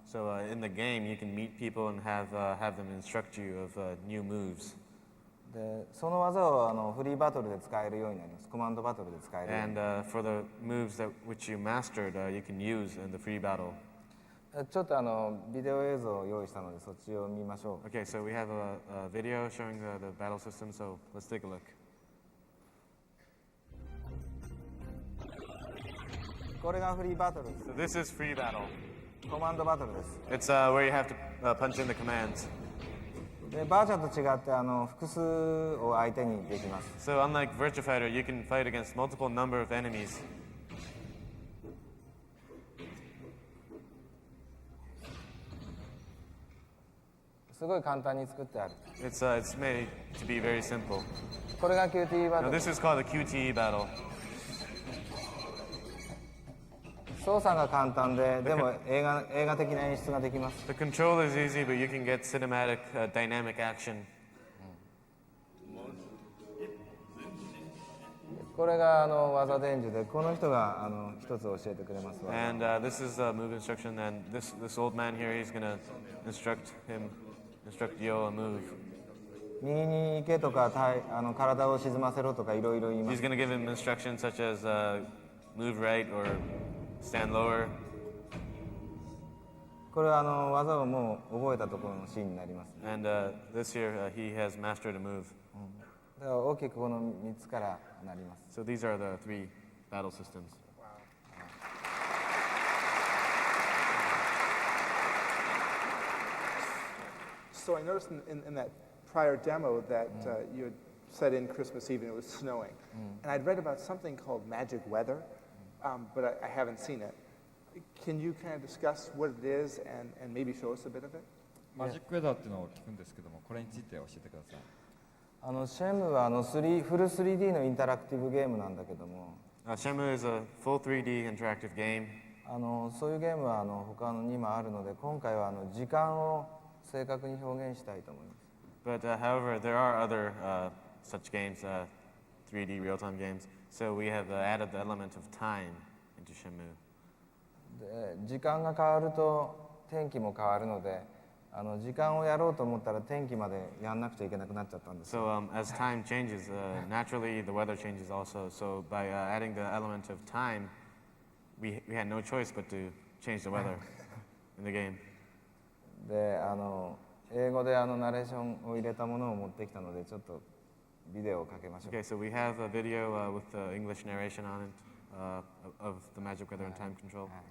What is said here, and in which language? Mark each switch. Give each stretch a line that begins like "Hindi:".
English: So in the game, you can meet people and have them instruct you of new moves.
Japanese: でその技をフリーバトルで使えるようになります。コマンドバトルで使えるように
English: And for the moves which you mastered, you can use in the free battle.
Japanese: ちょっとビデオ映像を用意したのでそっちを見ましょう。
English: Okay, so we have a video showing the battle system, so let's take a look.
Japanese: これがフリーバトルです
English: So this is free battle.
Japanese: コマンドバトルです
English: It's where you have to punch in the commands.
Japanese: でバーチャと違って複数を相手にできます
English: So unlike Virtua Fighter, you can fight against multiple number of enemies.
Japanese: すごい簡単に作ってある
English: It's made to be very simple.
Japanese: これが QTE バト
English: Now
Japanese: ル
English: this is called a QTE battle.
Japanese: 操作が簡単ででも映画的な演出ができます
English: The control is easy, but you can get cinematic, dynamic action.
Japanese: これが技伝授でこの人が一つ教えてくれます
English: And this is a move instruction, and this old man here, he's gonna instruct Yo a move.
Japanese: 右に行けとか体を沈ませろとかいろいろ言いま
English: He's
Japanese: す
English: gonna give him instructions such as move right or stand lower.
Japanese: これは技をもう覚えたところのシーンになります
English: And this here, he has mastered a move.
Japanese: だから大きくこの3つからなります
English: So these are the 3 battle systems. So I noticed in that prior demo that you had set in Christmas Eve and it was snowing. And I'd read about something called magic weather, but I haven't seen it. Can you kind of discuss what it is and maybe show us a bit of it?
Japanese: マジックウェザーっていうのを聞くんですけども、これについて教えてください。シェムはフル 3D のインタラクティブゲームなんだけども
English: Shenmue is a full 3D interactive game.
Japanese: そういうゲームは他にもあるので今回は時間を正確に表現したいと思います
English: But however, there are other such games, 3D real-time games. So we have added the element of time into Shenmue.
Japanese: で時間が変わると天気も変わるので時間をやろうと思ったら天気までやんなくちゃいけなくなっちゃったんですよ。
English: So as time changes, naturally the weather changes also. So by adding the element of time, we had no choice but to change the weather in the game.
Japanese: で英語でナレーションを入れたものを持ってきたのでちょっとビデオをかけましょう。
English: Okay, so we have a video with English narration on it of the magic weather and time control.